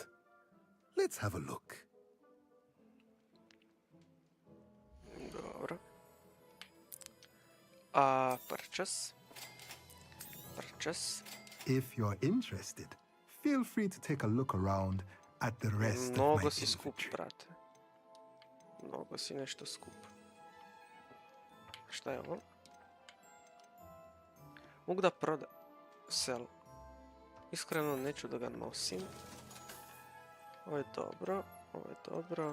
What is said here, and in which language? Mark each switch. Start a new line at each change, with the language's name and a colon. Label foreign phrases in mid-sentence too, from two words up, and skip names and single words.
English: Let's have a look.
Serbian: Dobro.
English: Purchase. Purchase. If you're interested, feel free to take a look around at the rest of my
Serbian: Mnogo si skup,
English: inventory.
Serbian: brate. Mnogo si nešto skup. Šta je ovo? Mogu da proda... Sell. Iskreno neću da ga nosim. Ovo je dobro. Ovo je dobro.